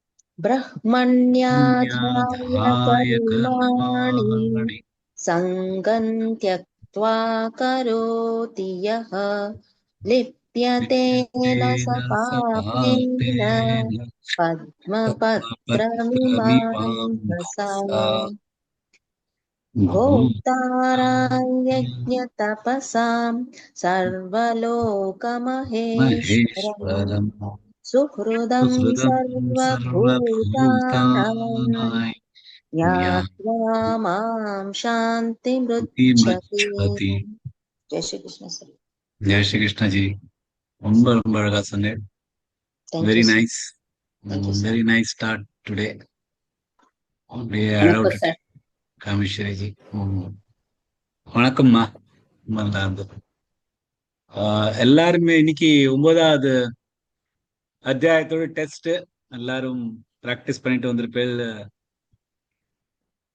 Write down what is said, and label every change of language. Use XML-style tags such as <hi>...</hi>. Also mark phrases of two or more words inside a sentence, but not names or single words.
<sa>ब्रह्मण्याधाय कर्माणि सङ्गं त्यक्त्वा करोति यः लिप्यते न स पापेन पद्मपत्रमिमां रसाय भोक्तारां यज्ञतपसां सर्वलोकमहेश्वरं सुहृदं सर्वभूतानां ज्ञात्वा मां शान्तिमृच्छति.</sa> <hi>जय श्री कृष्ण सर. जय श्री कृष्ण जी.</hi> <ta>ரொம்ப ரொம்ப அழகா சொன்னேன்.</ta> <en>very nice. very nice start today.</en> <ta>காமேஸ்வரி ஜி வணக்கம்மா. எல்லாருமே இன்னைக்கு 9வது அத்தியாயத்தோட டெஸ்ட் எல்லாரும் பிராக்டிஸ் பண்ணிட்டு வந்திருப்பேன்.</ta>